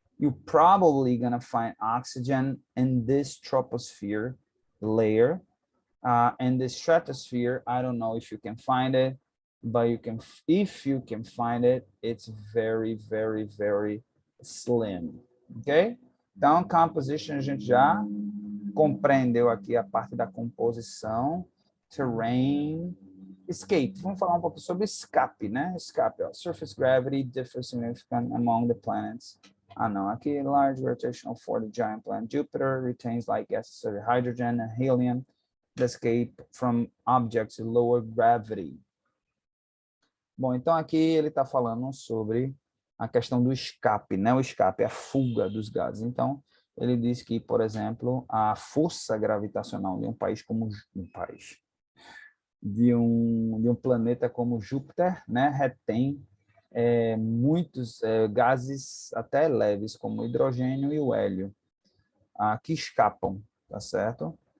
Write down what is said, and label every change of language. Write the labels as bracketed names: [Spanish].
[English] You're probably gonna find oxygen in this troposphere layer. And the stratosphere, I don't know if you can find it, but if you can find it, it's very, very, very slim. Ok? [Portuguese] Então, composition, a gente já compreendeu aqui a parte da composição, terrain, escape. Vamos falar um pouco sobre escape, né? Escape, ó. [English] Surface gravity differs significantly among the planets. [Portuguese] Não, aqui [English] large rotational for the giant planet Jupiter retains light gases such as hydrogen and helium that escape from objects with lower gravity. [Portuguese] Bom, então aqui ele está falando sobre a questão do escape, né? O escape é a fuga dos gases. Então, ele diz que, por exemplo, a força gravitacional de um país como de um planeta como Júpiter, né, retém muitos gases até leves, como o hidrogênio e o hélio, que escapam, tá certo?